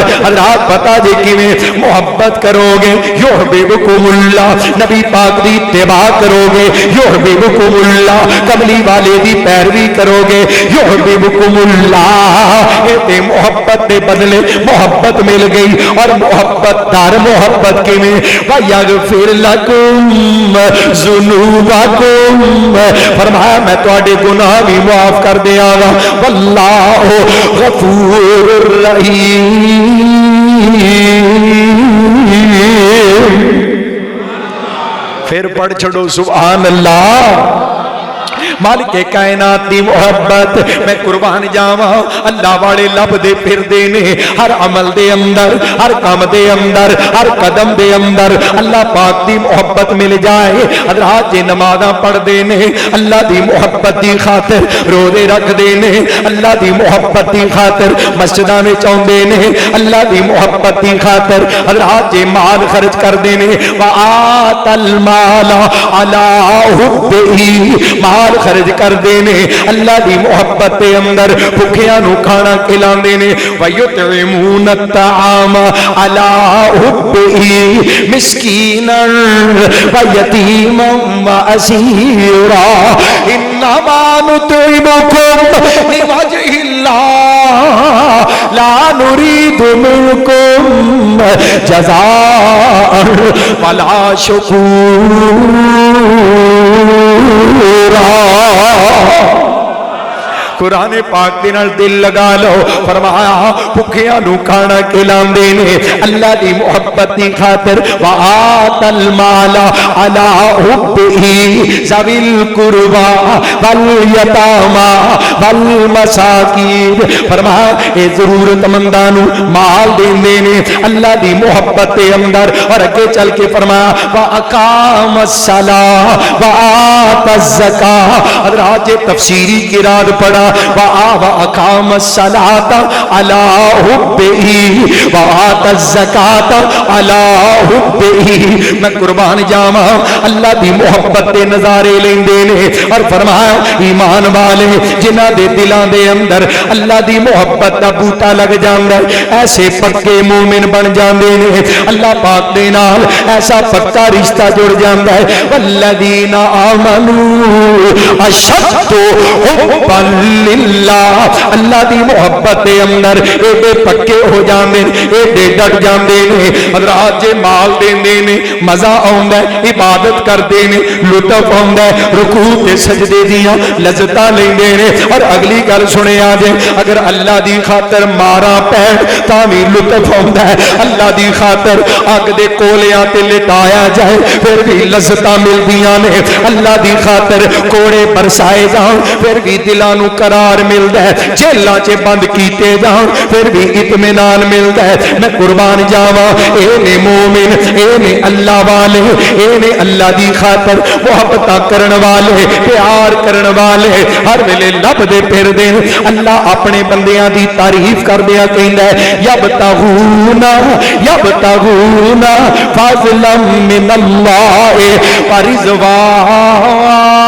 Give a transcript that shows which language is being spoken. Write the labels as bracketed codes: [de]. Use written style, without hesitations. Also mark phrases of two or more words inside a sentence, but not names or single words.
[pa] اللہ پتا جی کیویں محبت کرو گے، [ar] یحببکم اللہ، [pa] نبی پاک دی اتباع کرو گے، [ar] یحببکم اللہ، [pa] کملی والے دی پیروی کرو گے، [ar] یحببکم اللہ۔ [pa] اے محبت دے بدلے محبت مل گئی، اور محبت دار محبت کیویں؟ [ar] وَيَغْفِرْ لَكُمْ ذُنُوبَكُمْ، [pa] فرمایا میں تواڈے گناہ بھی معاف کر دیاں گا، [ar] واللہ غفور الرحیم۔ [pa] پھر پڑھ چھڑو [ar] سبحان اللہ۔ [pa] مالک کائنات دی محبت، میں قربان جاواں اللہ والے لب دے پھر دینے، ہر عمل دے اندر، ہر کام دے اندر، ہر قدم دے اندر اللہ پاک دی محبت مل جائے۔ حضرات جے نمازاں پڑھ دینے اللہ دی محبت دی خاطر، روزے رکھ دینے اللہ دی محبت دی خاطر، مسجداں وچ اوندے نے اللہ دی محبت دی خاطر، حضرات جے مال خرچ کر دینے، [ar] وآت المال علی حبہ، [pa] مال خرچ کر دینے اللہ دی محبت دے اندر، بھکھیاں نو کھانا کھلان دینے، [ar] وَيُطْعِمُونَ الطَّعَامَ عَلَىٰ حُبِّهِ مِسْكِينًا وَيَتِيمًا وَأَسِيرًا إِنَّمَا نُطْعِمُكُمْ لِوَجْهِ اللَّهِ لَا نُرِيدُ مِنكُمْ جَزَاءً وَلَا شُكُورًا۔ [pa] قرآن پاک دے نال دل لگا لو، فرمایا بھکھیاں نو کھانا کھلاندے نے اللہ دی محبت دی خاطر، [ar] وآت المال علی حبہ ذوی القربى والیتامی والمساکین، [pa] فرمایا اے ضرورت منداں نو مال دیندے نے اللہ دی محبت دے اندر، اور اگے چل کے فرمایا [ar] واقام الصلاۃ وآت الزکاۃ۔ [pa] حضرات جے تفسیری قرات پڑھا [ar] وَأَقَامَ الصَّلَاةَ عَلَىٰ حُبِّهِ وَآتَ الزَّكَاةَ عَلَىٰ حُبِّهِ، [pa] میں قربان جاواں اللہ دی محبت دے نظارے لیندے نے، اور فرمایا ایمان والے جنہاں دے دلاں دے اندر اللہ دی محبت دا بوٹا لگ جاندا ہے، ایسے پکے مومن بن جاندے نے، اللہ پاک دے نال ایسا پکا رشتہ جڑ جاندا ہے۔ [ar] والذین آمنوا اشد حبا للہ، [pa] اللہ دی محبت دے اندر ایڈے پکے ہو جاندے نے، ایڈے ڈٹ جاندے نے۔ حضرات جے مال دیندے نے مزہ آوندا ہے، عبادت کردے نے لطف آوندا ہے، رکوع تے سجدے دیاں لذتاں لیندے نے، اور اگلی گل سنیا جے اگر اللہ دی خاطر ماراں پین تاں وی لطف آوندا ہے، اللہ دی خاطر اگ دے کولیاں تے لٹایا جائے پھر بھی لذتاں ملدیاں نے، اللہ دی خاطر کوڑے برسائے جان پھر بھی دلاں نو قرار ملدا ہے، جیلاں چ بند کیتے جان پھر بھی اطمینان ملدا ہے۔ میں قربان جاواں اے نے مومن، اے نے اللہ والے، اے نے اللہ دی خاطر محبتاں کرن والے، پیار کرن والے، ہر ویلے لب دے پھر دے اللہ اپنے بندیاں دی تعریف کردیا کہندا ہے [ar] یبتغون فضلا من اللہ ورضوانا۔